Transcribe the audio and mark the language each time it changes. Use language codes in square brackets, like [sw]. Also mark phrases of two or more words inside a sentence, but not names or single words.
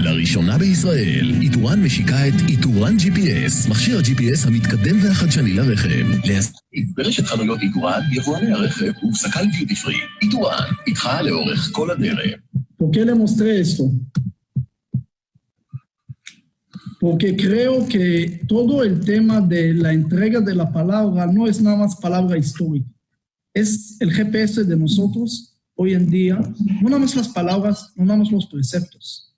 [he] הראשונה בישראל. איתורן משיקה את איתורן GPS, מכשיר ה-GPS המתקדם והחדשני לרכב. להזמין ברשת חנויות איתורן, יבואני הרכב ובסקל דיוטי פרי. איתורן, איתך לאורך כל הדרך. [es] ¿Por qué le mostré esto? Porque creo que todo el tema de la entrega de la palabra no es nada más palabra histórica. Es el GPS de nosotros hoy en día, no nada más las palabras, no nada más los preceptos.